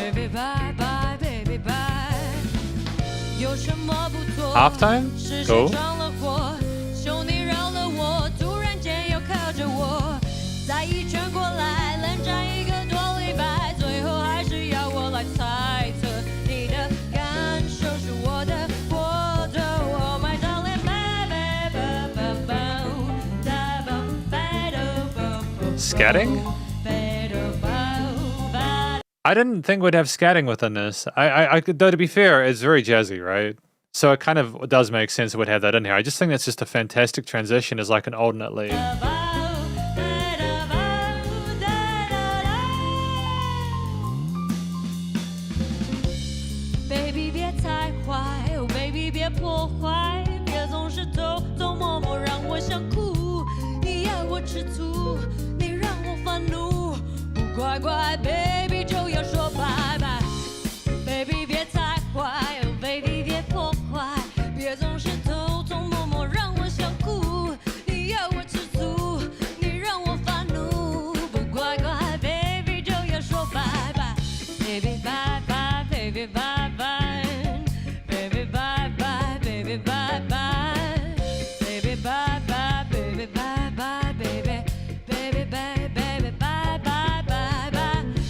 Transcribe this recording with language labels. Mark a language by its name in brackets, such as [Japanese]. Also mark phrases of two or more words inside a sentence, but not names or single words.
[English] bye bye baby bye， [Chinese] 有什么不妥？ [English] Halftime? [Chinese] 是谁 [English] Cool. [Chinese] 闯了祸？兄弟饶了我，突然间又靠着我，再一圈过来，冷战一个多礼拜，最后还是要我来猜测你的感受是我的，我的 ， [English] Oh my darling Scatting? I didn't think we'd have scatting within this. Though to be fair, it's very jazzy, right? So it kind of does make sense it would have that in here. I just think that's just a fantastic transition as like an alternate lead. [Chinese] Baby 别太坏， [English] Oh baby [Chinese] 别破坏，别总是偷偷摸摸让我想哭。你要我吃醋，你让我烦怒，不乖乖 baby 就要说拜拜。Baby 别太坏， [English] Oh baby [Chinese] 别破坏，别总是偷偷摸摸让我想哭。你要我吃醋，你让我烦怒，不乖乖 baby 就要说拜拜。 [English] Baby bye bye baby bye bye baby bye bye baby bye bye baby bye bye baby bye bye baby baby bye baby bye bye bye bye